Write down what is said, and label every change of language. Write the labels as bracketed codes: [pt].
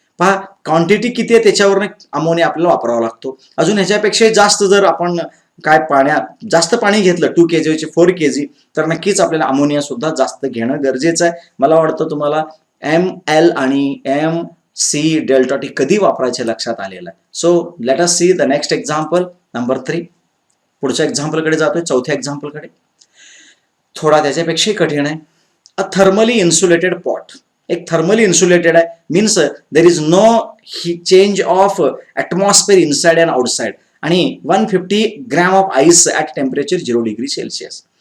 [mr] पहा क्वांटिटी किती आहे त्याच्यावर अमोनिया आपल्याला वापरावा लागतो. अजून ह्याच्यापेक्षा जास्त जर आपण काय पाण्यात जास्त पाणी घेतलं 2 kg चे 4 kg तर नक्कीच आपल्याला अमोनिया सुद्धा जास्त घेणं गरजेचं आहे. मला वाटतं तुम्हाला ML आणि MC डेल्टा T कधी वापरायचे लक्षात आलेलं आहे. [en] So let us see the next example number 3. [mr] पुढच्या एक्झाम्पल कडे जातोय चौथ्या एक्झाम्पल कडे. थोडा त्याच्यापेक्षा कठीण आहे. [en] A thermally insulated pot. [mr] एक थर्मली इन्सुलेटेड आहे [en] Means there is no change of atmosphere inside and outside आणि 150 gram of ice at temperature 0 degree Celsius.